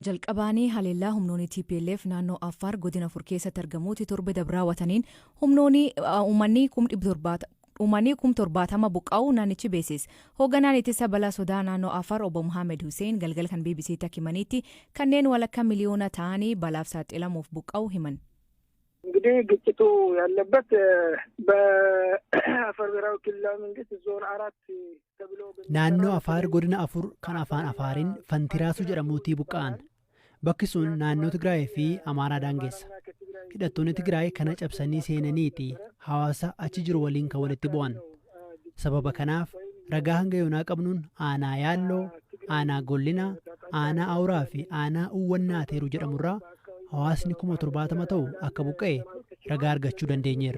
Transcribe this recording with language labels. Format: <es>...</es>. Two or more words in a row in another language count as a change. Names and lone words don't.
<om>jalqabaanii haleellaa humnoonni TPLF naannoo Affaar godina Afur keessatti argamuutti torbe dabraa wataniin humnoonni uummanni 70,000 buqqa'uu naannichi beesis. Hoogganaan ittisa balaa sodaa naannoo Affaar obbo Muhammad Hussein galgal kan BBC takkimaniitti kanneen walakkaa miliyoona ta'anii balaaf saaxilamuuf buqqa'uu himan.</om> <am>እንግዲህ ግጭቱ ያለበት በአፋር ብሔራዊ ክልላዊ መንግስት ዞን 4 ተብሎ</am> <om>naannoo Afaar godina Afur kan afaan Afaariin Fantiraasu jedhamuutii buqqa'an. Bakki sun naannoo Tigraay fi Amaaraa daangeessa. Hidhattoonni Tigraay kana cabsanii seenaniiti hawaasa achi jiru waliin kan walitti bu'an. Sababa kanaaf ragaa hanga yoonaa qabnuun aanaa Yaalloo, aanaa Gollinaa, aanaa Awuraa fi aanaa Uwwannaa Teeruu jedhamurraa hawaasni 70,000 ta'u akka buqqa'e ragaa argachuu dandeenyeerra.</om>